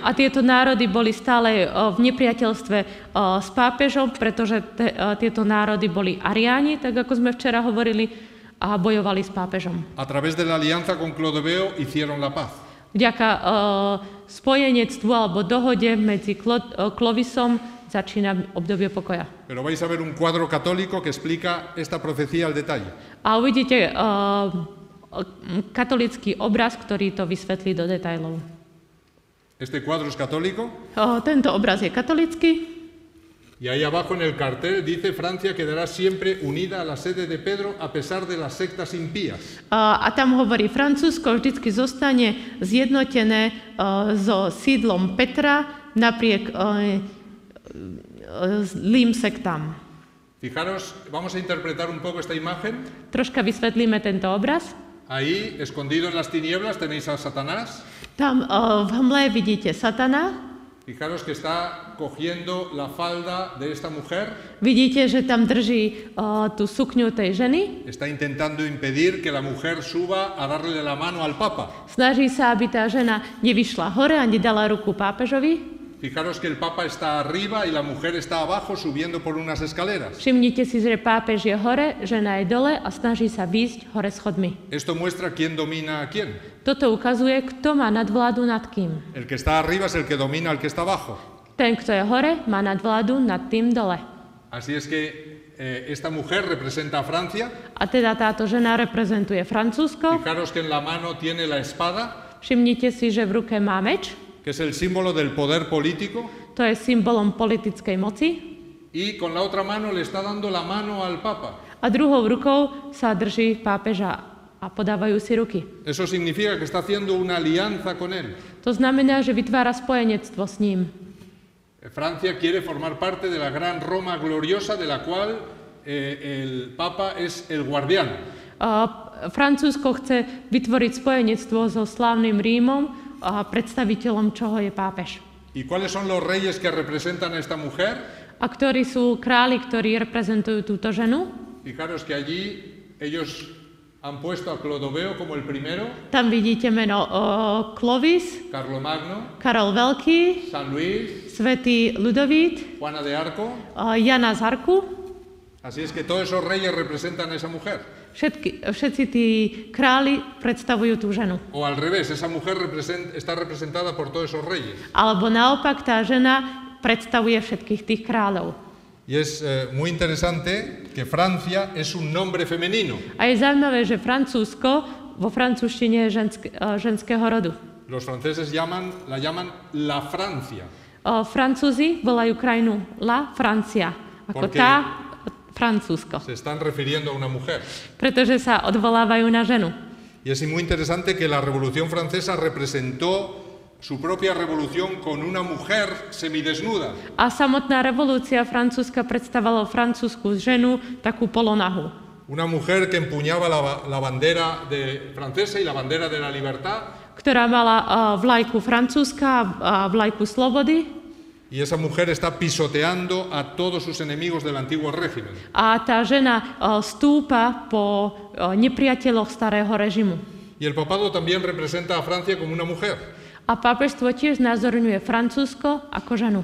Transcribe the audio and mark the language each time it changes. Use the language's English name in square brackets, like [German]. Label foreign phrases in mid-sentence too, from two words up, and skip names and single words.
[Slovak] A tieto národy boli stále v nepriateľstve s pápežom, pretože tieto národy boli ariáni, tak ako sme včera hovorili, a bojovali s pápežom. [Spanish] A través de la alianza con Clodoveo hicieron la paz. [Slovak] Vďaka spojenectvu alebo dohode medzi Clovisom začína obdobie pokoja. [Spanish] Pero vais a ver un cuadro católico que explica esta profecía al detalle. [Slovak] A uvidíte katolický obraz, ktorý to vysvetlí do detailov. [Spanish] Este cuadro es católico. [Slovak] Tento obraz je katolický. [Spanish] Y ahí abajo en el cartel dice: Francia quedará siempre unida a la sede de Pedro a pesar de las sectas impías. [Slovak] A tam hovorí, Francúzsko vždycky zostane zjednotené so sídlom Petra napriek zlým sektám. [Spanish] Fijaros, vamos a interpretar un poco esta imagen. [Slovak] Troška vysvetlíme tento obraz. [Spanish] Ahí, escondido en las tinieblas, tenéis a Satanás. [Slovak] Tam v hmle vidíte Satana. [Spanish] Fijaros que está cogiendo la falda de esta mujer. [Slovak] Vidíte, že tam drží tú sukňu tej ženy. [Spanish] Está intentando impedir que la mujer suba a darle la mano al Papa. [Slovak] Snaží sa, aby tá žena nevyšla hore a nedala ruku pápežovi. [Spanish] Fijaros que el Papa está arriba y la mujer está abajo subiendo por unas escaleras. [Slovak] Všimnite si, že pápež je hore, žena je dole a snaží sa výjsť hore schodmi. [Spanish] Esto muestra quién domina a quién. [Slovak] Toto ukazuje, kto má nadvládu nad kým. [Spanish] El que está arriba es el que domina al que está abajo. [Slovak] Ten, kto je hore, má nadvládu nad tým dole. [Spanish] Así es que esta mujer representa a Francia. [Slovak] A teda táto žena reprezentuje Francúzsko. [Spanish] Fijaros que en la mano tiene la espada. [Slovak] Všimnite si, že v ruke má meč. [Spanish] Que es el símbolo del poder político. [Slovak] To je symbolom politickej moci. [Spanish] Y con la otra mano le está dando la mano al Papa. [Slovak] A druhou rukou sa drží pápeža a podávajú si ruky. [Spanish] Eso significa que está haciendo una alianza con él. [Slovak] To znamená, že vytvára spojenectvo s ním. [Spanish] Francia quiere formar parte de la gran Roma gloriosa de la cual el Papa es el guardián. [Slovak] Francúzsko chce vytvoriť spojenectvo so slávnym Rímom, a predstaviteľom čoho je pápež. [Spanish] ¿Y cuáles son los reyes que representan a esta mujer? [Slovak] A ktorí sú králi, ktorí reprezentujú túto ženu? [Spanish] Fijaros que allí ellos han puesto a Clodoveo como el primero. [Slovak] Tam vidíte meno Clovis, [Spanish] Carlomagno, [Slovak] Karol Veľký, [Spanish] San Luis, [Slovak] svätý Ľudovít, [Spanish] Juana de Arco. [Slovak] Jana z Arku. [Spanish] Así es que todos esos reyes representan a esa mujer. [Slovak] Všetci tí králi predstavujú tú ženu. [Spanish] O al revés, esa mujer está representada por todos esos reyes. [Slovak] Alebo naopak, tá žena predstavuje všetkých tých kráľov. [Spanish] Y es muy interesante que Francia es un nombre femenino. [Slovak] A je zaujímavé, že Francúzsko vo francúzštine je ženského rodu. [Spanish] Los franceses la llaman la Francia. [Slovak] Francúzi volajú krajinu [Spanish] La Francia, [Slovak] ako tá Francúzsko. [Spanish] Se están refiriendo a una mujer. [Slovak] Pretože sa odvolávajú na ženu. [Spanish] Y es muy interesante que la Revolución Francesa representó su propia revolución con una mujer semidesnuda. [Slovak] A samotná revolúcia francúzska predstavovala francúzsku ženu takú polonahu. [Spanish] Una mujer que empuñaba la bandera francesa y la bandera de la libertad. [Slovak] Ktorá mala vlajku francúzska a vlajku slobody. [Spanish] Y esa mujer está pisoteando a todos sus enemigos del antiguo régimen. [Slovak] A tá žena stúpa po nepriateľoch starého režimu. [Spanish] Y el papado también representa a Francia como una mujer. [Slovak] A pápežstvo tiež znázorňuje Francúzsko ako ženu.